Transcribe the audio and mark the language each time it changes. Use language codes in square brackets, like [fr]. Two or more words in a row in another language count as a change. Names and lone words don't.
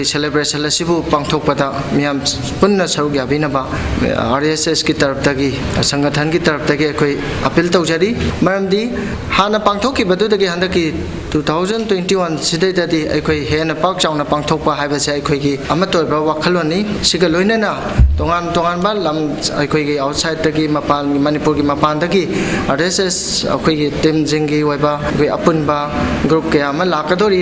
[mni] celebration asibu pangthokpada miyam punna saruk yabinaba RSS ki taraf tagi sangathan ki taraf tagi akoi appeal tawjari maramdi hana pangthokki badu dagi handaki 2021 sidai dadi akoi hena pak chauna pangthokpa haibase akoi ki amatoiba wakhaloni siga loinana tongan ba lam akoi ki outside tagi mapan Manipur ki mapan tagi RSS akoi ki team jingi waiba akoi apunba group ke ama lakadori.